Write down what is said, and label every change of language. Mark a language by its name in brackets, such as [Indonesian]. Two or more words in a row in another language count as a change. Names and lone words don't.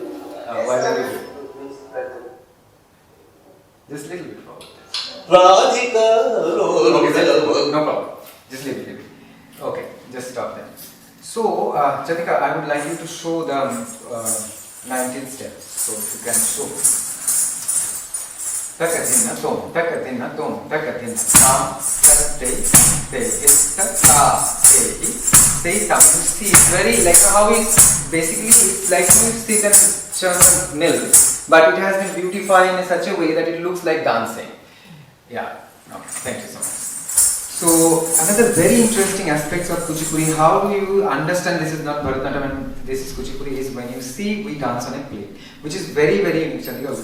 [English] Why don't you do? Just little bit forward. Okay, no problem. Just little bit. Okay, just stop there. So, Chandrika, I would like you to show the 19 steps. So, if you can show. Takadina tom, takadina tom, takadina tam, takade, te, ista, ta, te, say tam. You see, it's very like how it basically it's like you see that churn milk, but it has been beautified in such a way that it looks like dancing. Yeah, okay, thank you so much. So, another very interesting aspects of Kuchipudi, how do you understand this is not Bharatanatyam and this is Kuchipudi is when you see we dance on a plate, which is very interesting.